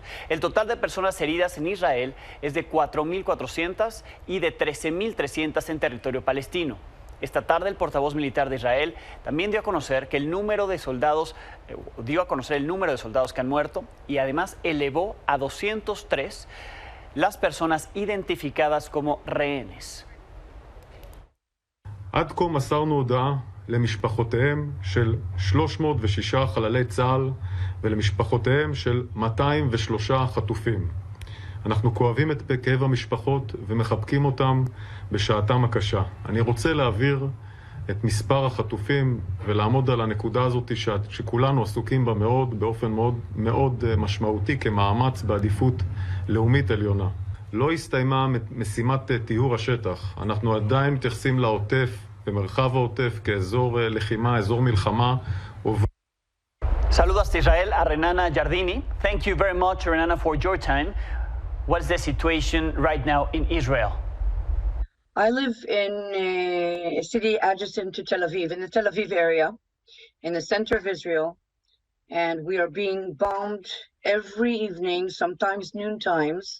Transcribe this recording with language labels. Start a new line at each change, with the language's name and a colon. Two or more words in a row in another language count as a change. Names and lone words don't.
Spanish: El total de personas heridas en Israel es de 4.400 y de 13.300 en territorio palestino. Esta tarde el portavoz militar de Israel también dio a conocer que el número de soldados que han muerto y además elevó a 203 las personas identificadas como rehenes.
Hebrew: עד כה מסרנו הודעה למשפחותיהם של 306 חללי צה"ל ולמשפחותיהם של 203 חטופים. אנחנו כואבים את כאב המשפחות ומחבקים אותם בשעתם הקשה. אני רוצה להעביר את מספר החטופים ולעמוד על הנקודה הזאת שכולנו עסוקים בה באופן מאוד משמעותי כמאמץ בעדיפות לאומית עליונה. לא הסתיימה משימת טיהור השטח. אנחנו עדיין מתייחסים לעוטף במרחב העוטף כאזור לחימה, אזור מלחמה.
Spanish: Saludos a Israel, a Renana Giardini.
English: Thank you very much, Renana, for your time. What's the situation right now in Israel? I live in a city adjacent to Tel Aviv, in the Tel Aviv area, in the center of Israel. And we are being bombed every evening, sometimes noon times.